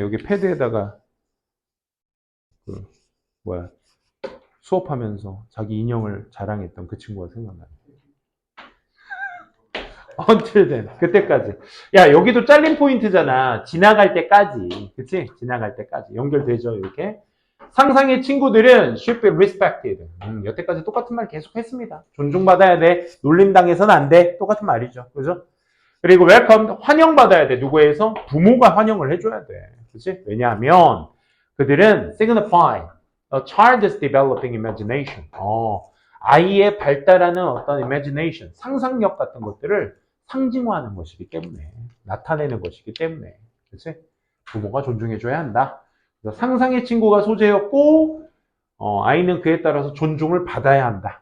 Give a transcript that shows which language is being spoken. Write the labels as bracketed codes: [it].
[ko] 여기 패드에다가 수업하면서 자기 인형을 자랑했던 그 친구가 생각나네. [en] Until then. [ko] 그때까지. 야, 여기도 잘린 포인트잖아. 지나갈 때까지. 그치? 지나갈 때까지. 연결되죠, 이렇게. 상상의 친구들은 [en] should be respected. [ko] 여태까지 똑같은 말 계속 했습니다. 존중받아야 돼. 놀림당해서는 안 돼. 똑같은 말이죠. 그죠? 그리고 welcome, 환영받아야 돼. 누구에서? 부모가 환영을 해줘야 돼. 그치? 왜냐하면 그들은 [en] signify a child's developing imagination. [ko] 아이의 발달하는 어떤 imagination, 상상력 같은 것들을 상징화하는 것이기 때문에, 나타내는 것이기 때문에, 그치? 부모가 존중해줘야 한다. 그래서 상상의 친구가 소재였고, 아이는 그에 따라서 존중을 받아야 한다.